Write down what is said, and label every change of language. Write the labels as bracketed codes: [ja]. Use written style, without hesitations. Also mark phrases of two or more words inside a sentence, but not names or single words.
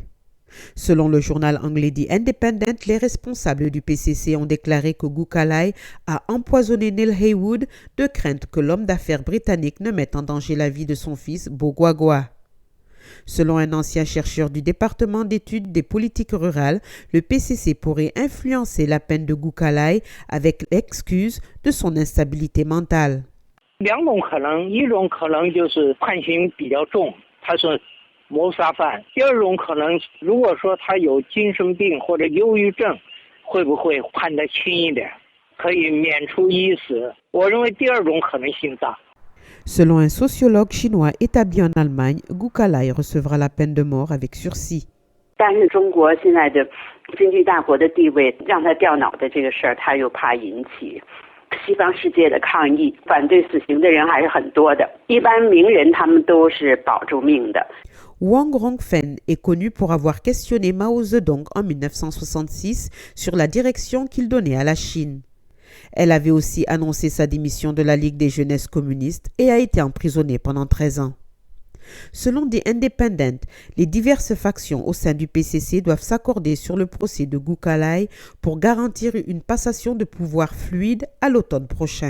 [fr] Selon le journal anglais The Independent, les responsables du PCC ont déclaré que Gu Kailai a empoisonné Neil Heywood de crainte que l'homme d'affaires britannique ne mette en danger la vie de son fils Bo Gwagwa. Selon un ancien chercheur du département d'études des politiques rurales, le PCC pourrait influencer la peine de Gu Kailai avec l'excuse de son instabilité mentale. [zh] 两种可能，一种可能就是判刑比较重，他是谋杀犯；第二种可能，如果说他有精神病或者忧郁症，会不会判得轻一点，可以免除一死？我认为第二种可能性大。 [fr] Selon un sociologue chinois établi en Allemagne, Gu Kailai recevra la peine de mort avec sursis. [zh] 但是中国现在的经济大国的地位，让他掉脑袋这个事儿，他又怕引起西方世界的抗议，反对死刑的人还是很多的。一般名人他们都是保住命的。 [fr] Wang Rongfen est connu pour avoir questionné Mao Zedong en 1966 sur la direction qu'il donnait à la Chine. Elle avait aussi annoncé sa démission de la Ligue des jeunesses communistes et a été emprisonnée pendant 13 ans. Selon The Independent, les diverses factions au sein du PCC doivent s'accorder sur le procès de Gu Kailai pour garantir une passation de pouvoir fluide à l'automne prochain.